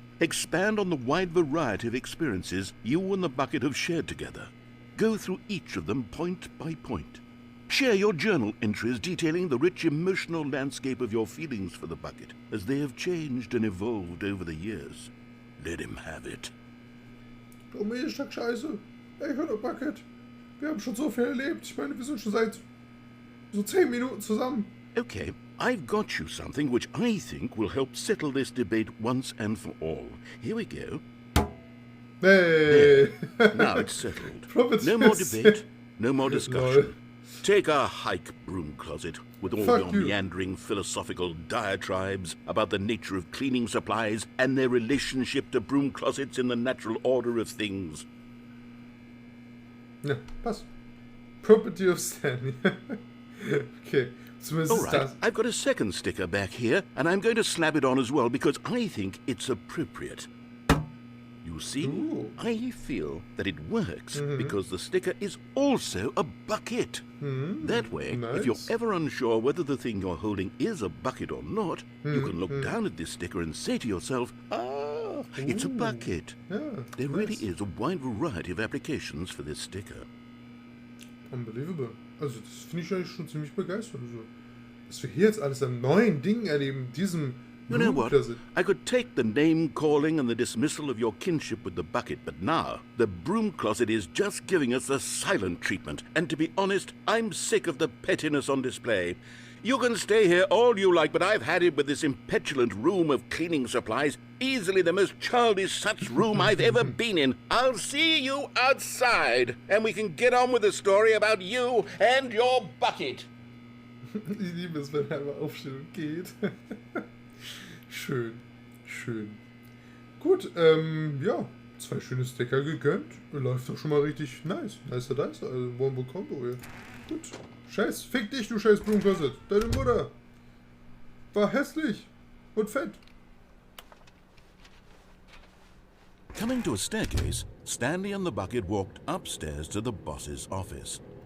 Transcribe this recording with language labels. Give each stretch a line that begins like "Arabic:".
English: Expand on the wide variety of experiences you and the bucket have shared together. Go through each of them point by point. Share your journal entries detailing the rich emotional landscape of your feelings for the bucket as they have changed and evolved over the years. Let him have it.
German: Oh, mir ist das scheiße. Ey, hör doch, Bucket. Wir haben schon so viel erlebt. Ich meine, wir sind schon seit so 10 Minuten zusammen.
English: Okay, I've got you something which I think will help settle this debate once and for all. Here we go. Hey! There. Now it's settled. No more debate, no more discussion. Take a hike, broom closet, with all your meandering philosophical diatribes about the nature of cleaning supplies and their relationship to broom closets in the natural order of things.
German: Ja, passt.
English: Property of Stanley. Okay. All right, I've got a second sticker back here, and I'm going to slap it on as well because I think it's appropriate. You see, ooh. I feel that it works because the sticker is also a bucket. That way, nice. If you're ever unsure whether the thing you're holding is a bucket or not, you can look down at this sticker and say to yourself, ah, it's a bucket. Yeah, there really is a wide variety of applications for this sticker. Unbelievable.
German: Also das finde ich eigentlich schon ziemlich begeistert. Also, dass wir hier jetzt alles an neuen Dingen erleben, diesem...
English: You know what? I could take the name-calling and the dismissal of your kinship with the bucket, but now the broom closet is just giving us the silent treatment. And to be honest, I'm sick of the pettiness on display. You can stay here all you like, but I've had it with this impetulant room of cleaning supplies. Easily the most childish such room I've ever been in. I'll see you outside, and we can get on with the story about you and your bucket.
German: Ich liebe es, wenn er einmal aufsteht und geht. Schön, schön. Gut, ja, 2 schöne Sticker gegönnt. Läuft doch schon mal richtig nice. Nicer Dice, also Wombo Combo hier. Gut. Scheiß, fick dich, du scheiß Blumencloset. Deine Mutter war hässlich und fett.
English: Coming to a staircase, Stanley and the bucket walked upstairs to the boss's office.